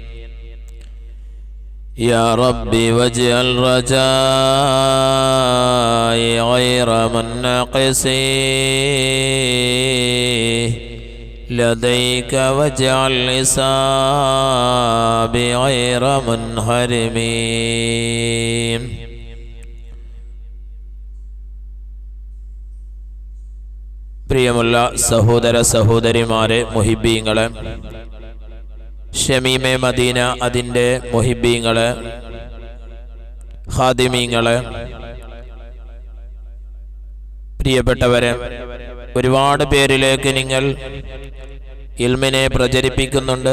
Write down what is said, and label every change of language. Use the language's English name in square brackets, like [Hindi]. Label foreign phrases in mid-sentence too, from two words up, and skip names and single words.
[Arabic] يا ربي واجعل رجائي غير منقص لديك واجعل حسابي غير منحرم. [Malayalam] പ്രിയമുള്ള സഹോദര സഹോദരിമാരെ, മുഹിബ്ബീങ്ങളെ, ഷമീമെ മദീന അതിൻ്റെ മുഹിബ്ബീങ്ങളെ, ഖാദിമീങ്ങളെ, പ്രിയപ്പെട്ടവരെ, ഒരുപാട് പേരിലേക്ക് നിങ്ങൾ ഇൽമിനെ പ്രചരിപ്പിക്കുന്നുണ്ട്.